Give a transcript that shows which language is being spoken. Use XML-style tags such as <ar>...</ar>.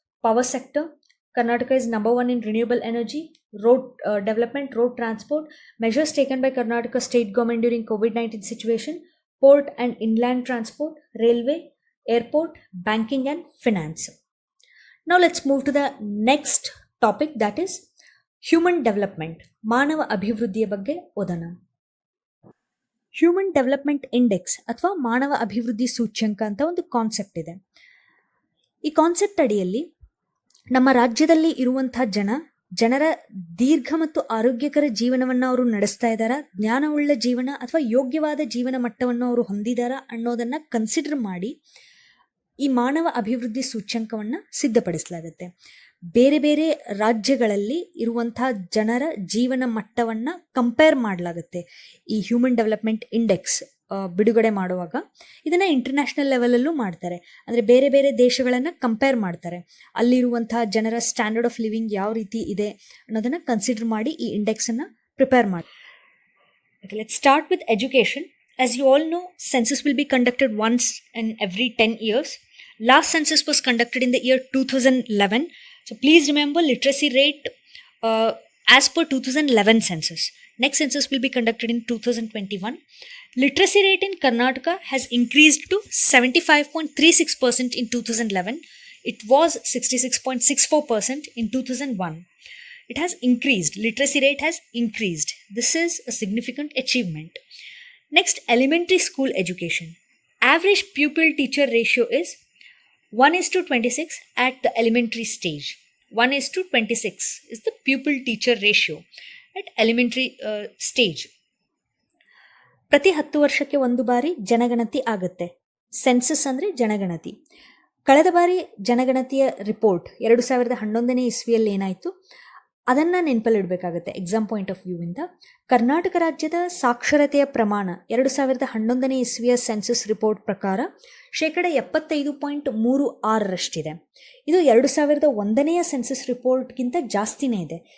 <en>Power sector, Karnataka is number 1 in renewable energy. Road development, road transport, measures taken by Karnataka state government during COVID-19 situation, port and inland transport, railway, airport, banking and finance. Now let's move to the next topic, that is human development.</en> <kn>ಮಾನವ ಅಭಿವೃದ್ಧಿಯ ಬಗ್ಗೆ ಓದೋಣ. Human development index ಅಥವಾ ಮಾನವ ಅಭಿವೃದ್ಧಿ ಸೂಚ್ಯಂಕ ಅಂತ ಒಂದು ಕಾನ್ಸೆಪ್ಟ್ ಇದೆ. ಈ ಕಾನ್ಸೆಪ್ಟ್ ಅಡಿಯಲ್ಲಿ ನಮ್ಮ ರಾಜ್ಯದಲ್ಲಿ ಇರುವಂಥ ಜನರ ದೀರ್ಘ ಮತ್ತು ಆರೋಗ್ಯಕರ ಜೀವನವನ್ನು ಅವರು ನಡೆಸ್ತಾ ಇದ್ದಾರಾ, ಜ್ಞಾನವುಳ್ಳ ಜೀವನ ಅಥವಾ ಯೋಗ್ಯವಾದ ಜೀವನ ಮಟ್ಟವನ್ನು ಅವರು ಹೊಂದಿದ್ದಾರಾ ಅನ್ನೋದನ್ನು ಕನ್ಸಿಡರ್ ಮಾಡಿ ಈ ಮಾನವ ಅಭಿವೃದ್ಧಿ ಸೂಚ್ಯಂಕವನ್ನು ಸಿದ್ಧಪಡಿಸಲಾಗುತ್ತೆ. ಬೇರೆ ಬೇರೆ ರಾಜ್ಯಗಳಲ್ಲಿ ಇರುವಂಥ ಜನರ ಜೀವನ ಮಟ್ಟವನ್ನು ಕಂಪೇರ್ ಮಾಡಲಾಗುತ್ತೆ. ಈ ಹ್ಯೂಮನ್ ಡೆವಲಪ್ಮೆಂಟ್ ಇಂಡೆಕ್ಸ್ ಬಿಡುಗಡೆ ಮಾಡುವಾಗ ಇದನ್ನು ಇಂಟರ್ನ್ಯಾಷನಲ್ ಲೆವೆಲಲ್ಲೂ ಮಾಡ್ತಾರೆ. ಅಂದರೆ ಬೇರೆ ಬೇರೆ ದೇಶಗಳನ್ನು ಕಂಪೇರ್ ಮಾಡ್ತಾರೆ. ಅಲ್ಲಿರುವಂಥ ಜನರ ಸ್ಟ್ಯಾಂಡರ್ಡ್ ಆಫ್ ಲಿವಿಂಗ್ ಯಾವ ರೀತಿ ಇದೆ ಅನ್ನೋದನ್ನು ಕನ್ಸಿಡರ್ ಮಾಡಿ ಈ ಇಂಡೆಕ್ಸನ್ನು ಪ್ರಿಪೇರ್ ಮಾಡಿ.</kn> <en>Let's start with education. As you all know, census will be conducted once in every 10 years. Last census was conducted in the year 2011. So please remember literacy rate as per 2011 census. Next census will be conducted in 2021. Literacy rate in Karnataka has increased to 75.36% in 2011. It was 66.64% in 2001. It has increased. Literacy rate has increased. This is a significant achievement. Next, elementary school education. Average pupil-teacher ratio is 1:26 at the elementary stage. 1:26 is the pupil-teacher ratio at elementary stage.</en> <kn>ಪ್ರತಿ 10 ವರ್ಷಕ್ಕೆ ಒಂದು ಬಾರಿ ಜನಗಣತಿ ಆಗುತ್ತೆ. Census ಅಂದರೆ ಜನಗಣತಿ. ಕಳೆದ ಬಾರಿ ಜನಗಣತಿಯ ರಿಪೋರ್ಟ್ 2011ನೇ ಇಸ್ವಿಯಲ್ಲಿ ಏನಾಯಿತು ಅದನ್ನು ನೆನಪಲ್ಲಿಡಬೇಕಾಗುತ್ತೆ</kn> <en>Exam point of ವ್ಯೂವಿಂದ.</en> <kn>ಕರ್ನಾಟಕ ರಾಜ್ಯದ ಸಾಕ್ಷರತೆಯ ಪ್ರಮಾಣ 2011ನೇ ಇಸ್ವಿಯ ಸೆನ್ಸಸ್ ರಿಪೋರ್ಟ್ ಪ್ರಕಾರ 75.36% ಇದು 2001ನೇ ಸೆನ್ಸಸ್ ರಿಪೋರ್ಟ್ಗಿಂತ ಜಾಸ್ತಿನೇ ಇದೆ.</kn>